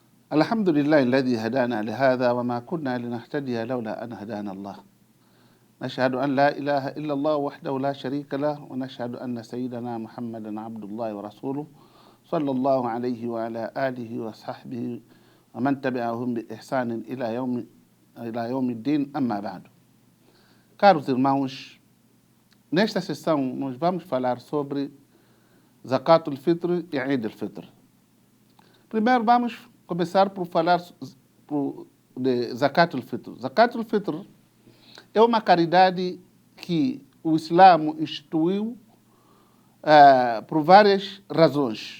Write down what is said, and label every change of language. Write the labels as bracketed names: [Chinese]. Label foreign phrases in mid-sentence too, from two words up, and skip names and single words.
[Arabic] الحمد لله الذي هدانا لهذا وما كنا لنهتدي لولا أن هدانا الله. نشهد أن لا إله إلا الله وحده لا شريك له، ونشهد أن سيدنا محمدا عبد الله ورسوله صلى الله عليه وعلى آله وصحبه ومن تبعهم بإحسان إلى يوم الدين. أما بعد. [Portuguese] Caros irmãos, nesta sessão nós vamos falar sobre Zakatul Fitr e Eid al-Fitr. Primeiro vamos começar por falar de Zakatul Fitr. Zakatul Fitr é uma caridade que o Islã instituiu por várias razões.